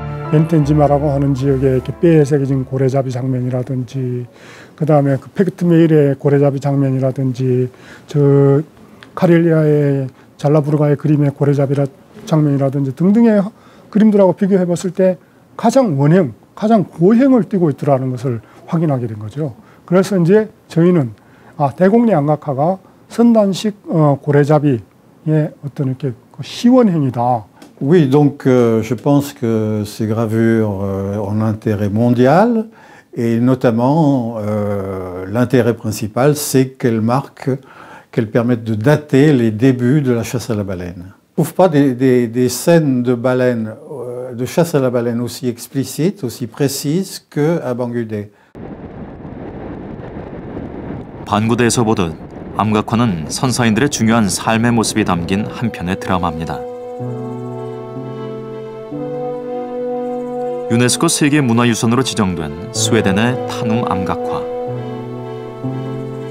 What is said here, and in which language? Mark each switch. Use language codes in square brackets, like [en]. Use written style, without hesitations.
[ko] 벤텐지마라고 하는 지역에 이렇게 뼈에 새겨진 고래잡이 장면이라든지, 그 다음에 그 페그트메일의 고래잡이 장면이라든지, 저 카렐리아의 잘라부르가의 그림의 고래잡이 장면이라든지 등등의 그림들하고 비교해 봤을 때 가장 원형, 가장 고형을 띠고 있더라는 것을 확인하게 된 거죠. 그래서 이제 저희는 대곡리 안각화가 선단식 고래잡이의 어떤 이렇게 시원행이다. [fr] Oui, donc je pense que ces gravures ont un intérêt mondial et notamment l'intérêt principal, c'est qu'elles permettent de dater les débuts de la chasse à la baleine. On ne trouve pas des scènes de baleine, de chasse à la baleine aussi explicites, aussi précises qu'à Bangude. [ko] 반구대에서 보듯 암각화는 선사인들의 중요한 삶의 모습이 담긴 한 편의 드라마입니다. 유네스코 세계문화유산으로 지정된 스웨덴의 탄웅 암각화.